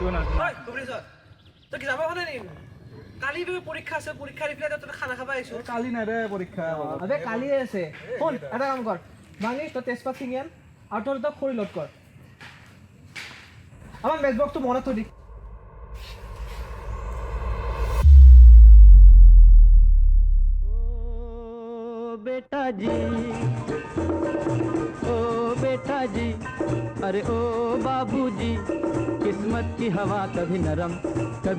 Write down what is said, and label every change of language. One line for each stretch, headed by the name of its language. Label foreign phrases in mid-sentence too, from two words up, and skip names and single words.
Assamese: ঐ কুবৰি স্যার তই কি যাব খনে নিম কালি পৰীক্ষা আছে পৰীক্ষা দি পেলাই তই খানা খাবা আহিছো কালি নাই দে পৰীক্ষা আবে কালি আছে শুন এটা কাম কৰ মানি তই তেজপাত চিঙি আন আৰু তই খৰি লোড কৰ আমাৰ মেচ বক্সটো মনত থৈ দি
Hindi: बेटा जी अरे ओ बाबूजी किस्मत की हवा कभी नरम कभी